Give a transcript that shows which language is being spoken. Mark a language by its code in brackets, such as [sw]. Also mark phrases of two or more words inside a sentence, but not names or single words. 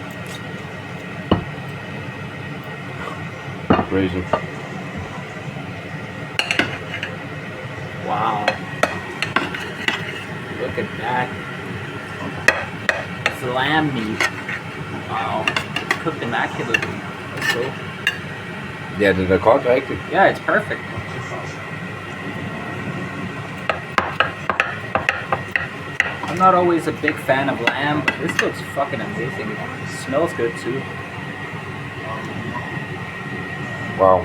[en] Crazy. Wow. Look at that. It's lamb meat. Wow. Cooked immaculately. That's cool. [da] Ja, det er godt rigtigt. [en] Yeah, it's perfect. I'm not always a big fan of lamb, but this looks fucking amazing. It smells good too. Wow.